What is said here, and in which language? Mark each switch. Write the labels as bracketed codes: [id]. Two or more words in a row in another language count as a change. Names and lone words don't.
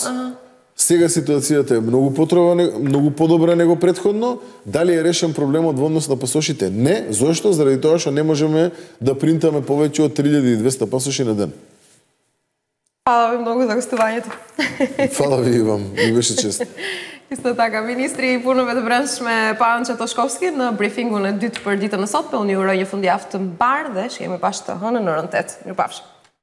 [mk] Сега ситуацијата е многу подобра него претходно. Дали е решен проблемот во однос на пасошите? Не. Зошто? Заради тоа што не можеме да принтаме повеќе од 3200 пасоши на ден. Фала ви многу за гостувањето. Фала ви и вам. Ми беше чест. [sq] Исто така, министри и punove të brendshme Pançe Toshkovski në briefingun e dytë për ditën e sotme. Unë ju uroj një fundjavë të mbar dhe shihemi bashkë të hënën në orën 8. Mirupafshim.